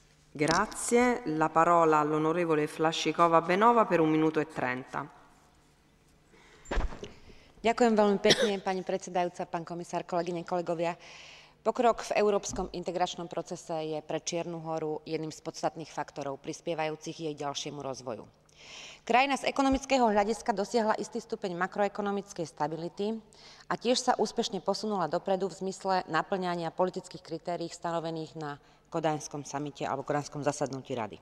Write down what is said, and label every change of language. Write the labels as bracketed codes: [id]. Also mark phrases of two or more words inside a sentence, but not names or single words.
[it] Grazie. La parola all'onorevole Flašíková Beňová per 1 minúto e 30. [sk] Ďakujem veľmi pekne, pani predsedajúca, pán komisár, kolegyne, kolegovia. Pokrok v európskom integračnom procese je pre Čiernu Horu jedným z podstatných faktorov prispievajúcich jej ďalšiemu rozvoju. Krajina z ekonomického hľadiska dosiahla istý stupeň makroekonomickej stability a tiež sa úspešne posunula dopredu v zmysle napĺňania politických kritérií stanovených na Kodanskom samite alebo Kodanskom zasadnutí Rady.